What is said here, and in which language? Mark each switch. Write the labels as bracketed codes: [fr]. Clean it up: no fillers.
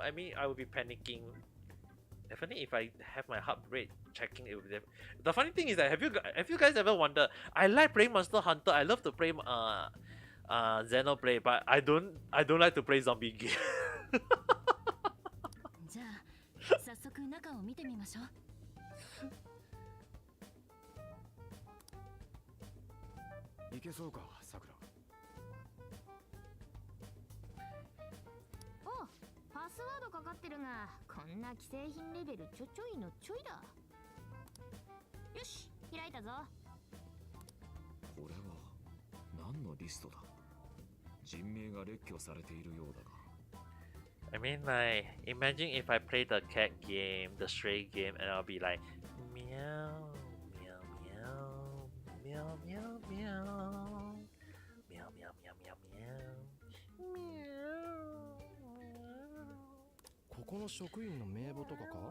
[en] I mean, I will be panicking. Definitely if I have my heart rate checking it with them. The funny thing is that have you guys ever wondered, I like playing Monster Hunter, I love to play Xenoblade, but I don't like to play zombie game. [ja] じゃあ早速中を見てみましょう。いけそうか、さくら。お、パスワードかかってるが、こんな既製品レベルちょいのちょいだ。よし、開いたぞ。これは何のリストだ。人名が列挙されているようだが。 [en] I mean, like, imagine if I play the cat game, the stray game, and I'll be like, meow, meow, meow, meow, meow, meow, meow, meow, meow, meow, meow. [ja] ここの職員の名簿とかか？